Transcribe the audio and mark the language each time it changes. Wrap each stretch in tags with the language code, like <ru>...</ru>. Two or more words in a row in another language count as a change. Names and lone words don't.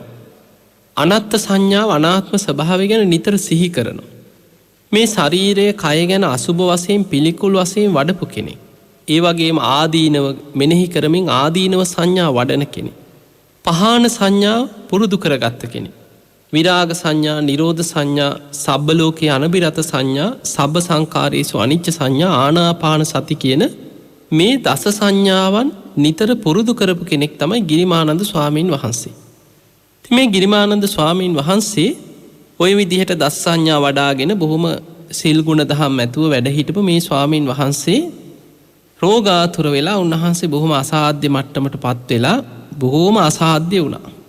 <si>අනාත්ම සංඥාව අනාත්ම ස්වභාවය ගැන නිතර සිහි කරනවා. මේ ශරීරයේ කය ගැන අසුබ වශයෙන් පිළිකුල් වශයෙන් වඩපු කෙනෙක්. ඒ වගේම ආදීනව මෙනෙහි කරමින් ආදීනව සංඥා වඩන කෙනෙක්. පහාන සංඥා පුරුදු කරගත්ත කෙනෙක්. විරාග සංඥා, නිරෝධ සංඥා,</si> <pi>සබ්බ ලෝකේ අනබිරත</pi> <si>සංඥා,</si> <pi>සබ්බ සංකාරේසු අනිච්ච</pi> <si>සංඥා, ආනාපාන සති කියන මේ දස සංඥාවන් නිතර පුරුදු කරපු කෙනෙක් තමයි ගිරිමානන්ද ස්වාමීන් වහන්සේ. මේ ගිරිමානන්ද ස්වාමීන් වහන්සේ ওই විදිහට දස සංඥා වඩාගෙන බොහොම සිල් ගුණ දහම් ඇතුව වැඩ හිටපු මේ ස්වාමීන් වහන්සේ රෝගාතුර වෙලා උන්වහන්සේ බොහොම අසාධ්‍ය මට්ටමටපත් වෙලා බොහෝම අසාධ්‍ය වුණා.</si>